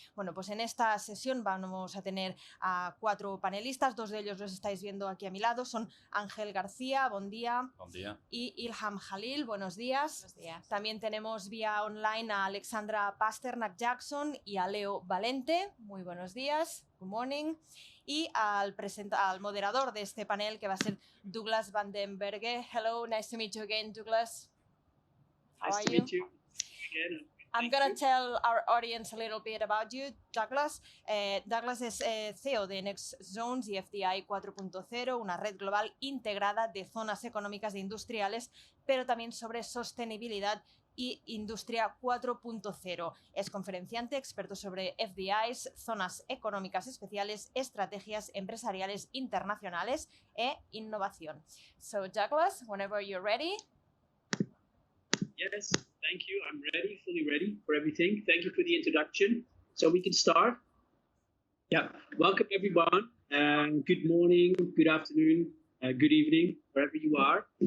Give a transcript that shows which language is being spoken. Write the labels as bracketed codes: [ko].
[es] Bueno, pues en esta sesión vamos a tener a 4 panelistas, 2 de ellos los estáis viendo aquí a mi lado, son Ángel García, buen día. Buen día. Y Ilham Jalil, buenos días. Buenos días. También tenemos vía online a Alexandra Pasternak-Jackson y a Leo Valente, muy buenos días, [en] good morning. [es] Y al moderador de este panel, que va a ser Douglas Van den Berge. [en] Hello, nice to meet you again, Douglas. Nice to meet you again. I'm going to tell our audience a little bit about you, Douglas. [es] Douglas es CEO de Next Zones y FDI 4.0, una red global integrada de zonas económicas e industriales, pero también sobre sostenibilidad y Industria 4.0. Es conferenciante, experto sobre FDIs, zonas económicas especiales, estrategias empresariales internacionales e innovación. [en] So, Douglas, whenever you're ready. Yes, thank you. I'm ready, fully ready for everything. Thank you for the introduction. So we can start. Yeah, welcome everyone. Good morning, good afternoon, good evening, wherever you are.